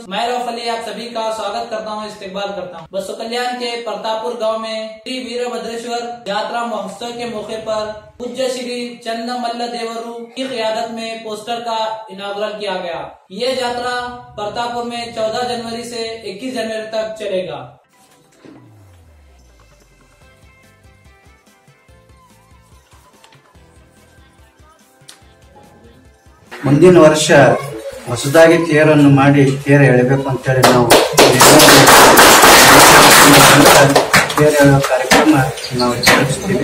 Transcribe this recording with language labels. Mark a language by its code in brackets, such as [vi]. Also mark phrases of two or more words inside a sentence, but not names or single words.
[hi] मैं रौफ अली आप सभी का स्वागत करता हूं, इस्तेकबाल करता हूं। बसु कल्याण के प्रतापपुर गांव में श्री वीरभद्रेश्वर यात्रा महोत्सव के मौके पर पूज्य श्री चंदमल्ल देवरू की क़ियादत में पोस्टर का इनागुरल किया गया। ये यात्रा प्रतापपुर में 14 जनवरी से 21 जनवरी तक चलेगा। [kn] ಮುಂದಿನ ವರ್ಷ ಹೊಸದಾಗಿ ತೇರನ್ನು ಮಾಡಿ ತೇರು ಎಳೆಬೇಕು ಅಂತೇಳಿ ನಾವು ತೇರು ಎಳೆಯುವ ಕಾರ್ಯಕ್ರಮ ನಾವು ಜರುಗಿಸ್ತೀವಿ.